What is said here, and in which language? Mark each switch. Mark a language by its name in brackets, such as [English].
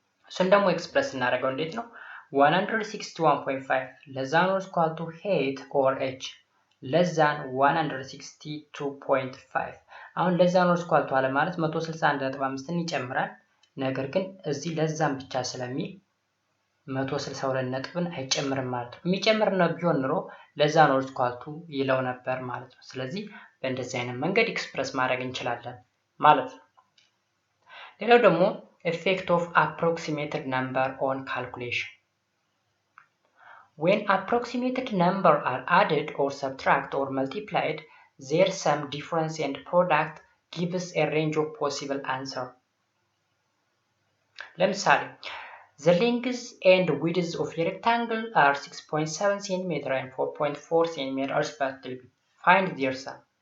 [Amharic] እሱን ደግሞ ኤክስፕረስ እናደርገው እንዴት ነው? [English] 161.5 less than or equal to height or h [Amharic] less than 162.5 አሁን less than or equal to አለ ማለት 161.5ን ይጨምራል። ነገር ግን እዚህ less than ብቻ ስለሚል 162 ነጥብን አይጨምርም ማለት ነው። የሚጨምር ነው ቢሆን ኖሮ less than or equal to ይለው ነበር ማለት ነው። ስለዚህ በእንደዚህ አይነት መንገድ ኤክስፕረስ ማድረግ እንችላለን ማለት ነው። ሌላው ደግሞ [English] effect of approximated number on calculation. When approximated number are added or subtract or multiplied, their sum, difference and product gives a range of possible answer. [Amharic] ለምሳሌ [English] the length and width of a rectangle are 6.7 cm and 4.4 cm respectively. Find their sum.